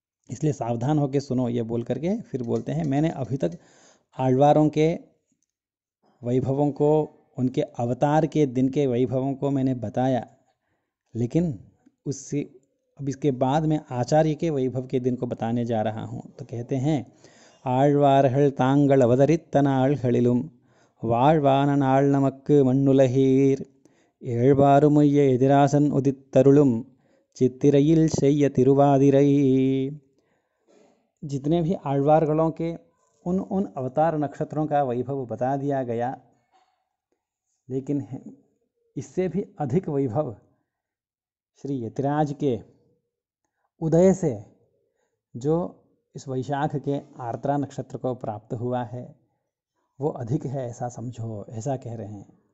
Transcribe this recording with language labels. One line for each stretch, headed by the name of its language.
Hindi: इसलिए सावधान होकर सुनो, ये बोल करके फिर बोलते हैं, मैंने अभी तक आழ்वारों के वैभवों को, उनके अवतार के दिन के वैभवों को मैंने बताया, लेकिन उससे अब इसके बाद में आचार्य के वैभव के दिन को बताने जा रहा हूँ। तो कहते हैं,
Tamil: ஆழ்வார்கள் தாங்கள் அவதரித்த நாள்களிலும் வாழ்வான நாள் நமக்கு மண்ணுலகீர் ஏழ்வாறுமுய்ய எதிராசன் உதித்தருளும் चित्तिरईल செய்ய तिरुवादिरई।
Hindi: जितने भी आழ்वारगणों के उन अवतार नक्षत्रों का वैभव बता दिया गया, लेकिन इससे भी अधिक वैभव श्री यतिराज के उदय से जो इस वैशाख के आर्द्रा नक्षत्र को प्राप्त हुआ है, वो अधिक है, ऐसा समझो, ऐसा कह रहे हैं।